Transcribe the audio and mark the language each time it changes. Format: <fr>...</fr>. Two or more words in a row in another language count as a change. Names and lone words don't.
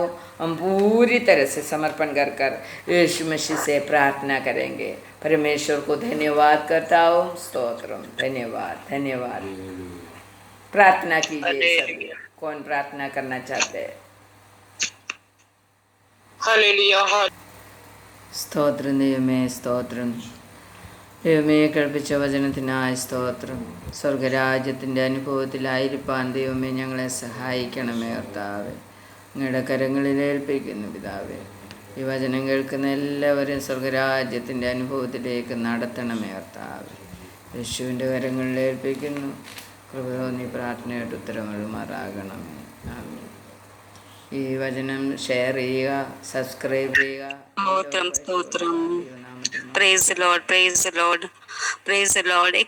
<hi>हम पूरी तरह से समर्पण कर कर यीशु मसीह से प्रार्थना करेंगे। परमेश्वर को धन्यवाद करता हो। स्तोत्रम। धन्यवाद धन्यवाद। प्रार्थना कीजिए सभी। कौन प्रार्थना करना चाहते हैं? हालेलुया।</hi> <ml>സ്തോത്രം ദൈവമേ, സ്തോത്രം ദൈവമേ, കേൾപ്പിച്ച വചനത്തിനായി സ്തോത്രം. സ്വർഗരാജ്യത്തിൻ്റെ അനുഭവത്തിലായിരിക്കാൻ ദൈവമേ ഞങ്ങളെ സഹായിക്കണമേ കർത്താവേ. അങ്ങയുടെ കരങ്ങളിൽ ഏൽപ്പിക്കുന്നു പിതാവേ. ഈ വചനം കേൾക്കുന്ന എല്ലാവരും സ്വർഗരാജ്യത്തിൻ്റെ അനുഭവത്തിലേക്ക് നടത്തണമേ കർത്താവേ. യേശുവിൻ്റെ കരങ്ങളിൽ ഏൽപ്പിക്കുന്നു. കൃപ തോന്നി പ്രാർത്ഥനയായിട്ട് ഉത്തരങ്ങളുമാറാകണമേ. ആമേൻ. ഈ വചനം ഷെയർ ചെയ്യുക, സബ്സ്ക്രൈബ് ചെയ്യുക. സ്തോത്രം സ്തോത്രം.</ml> <en>Praise the Lord, praise the Lord, praise the Lord.</en>